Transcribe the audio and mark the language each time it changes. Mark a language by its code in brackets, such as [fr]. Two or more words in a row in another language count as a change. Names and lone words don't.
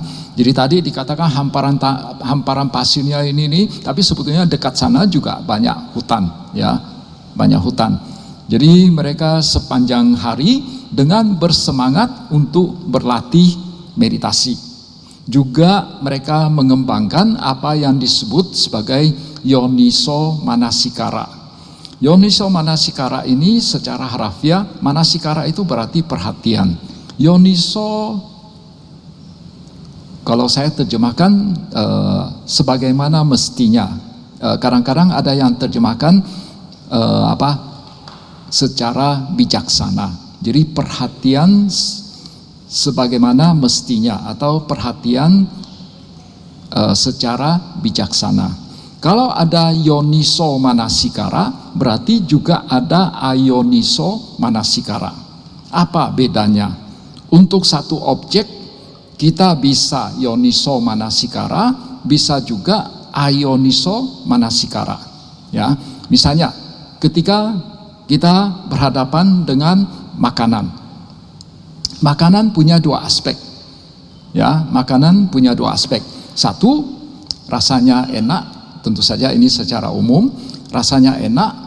[id] Jadi tadi dikatakan hamparan pasirnya ini, tapi sebetulnya dekat sana juga banyak hutan, ya, banyak hutan. Jadi mereka sepanjang hari dengan bersemangat untuk berlatih meditasi. Juga mereka mengembangkan apa yang disebut sebagai [pi] yoniso manasikara. Yoniso manasikara [id] ini secara harafiah, manasikara itu berarti perhatian. Yoniso, kalau saya terjemahkan sebagaimana mestinya. Kadang-kadang ada yang terjemahkan secara bijaksana. Jadi perhatian sebagaimana mestinya, atau perhatian secara bijaksana. Kalau ada [pi] yoniso manasikara, [id] berarti juga ada [pi] ayoniso manasikara. [id] Apa bedanya? Untuk satu objek kita bisa [pi] yoniso manasikara, [id] bisa juga [pi] ayoniso manasikara. [id] Ya, misalnya ketika kita berhadapan dengan makanan. Makanan punya dua aspek. Ya, makanan punya dua aspek. Satu, rasanya enak, tentu saja ini secara umum, rasanya enak.